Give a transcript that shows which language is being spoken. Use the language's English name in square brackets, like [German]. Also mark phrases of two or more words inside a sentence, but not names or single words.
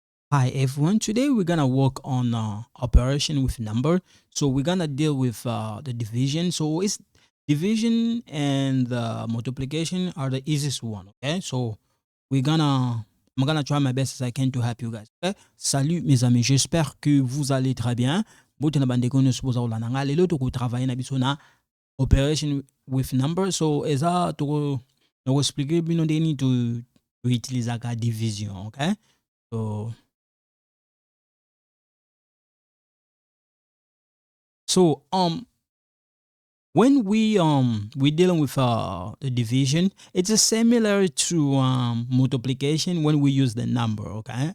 [English] Hi everyone, today we're gonna work on operation with number. So we're gonna deal with the division. So it's division and multiplication are the easiest one. Okay, so I'm gonna try my best as I can to help you guys. [French] Okay, salut mes amis, j'espère que vous allez très bien. [Lingala] Bote na bandeko nyonso bozala na nga lelo tokotravailler na biso na [English] operation with number. [Lingala] So eza toko expliquer bino ndeni to utiliser ka division. [English] Okay, so So when we're dealing with the division, it's a similar to multiplication when we use the number, okay?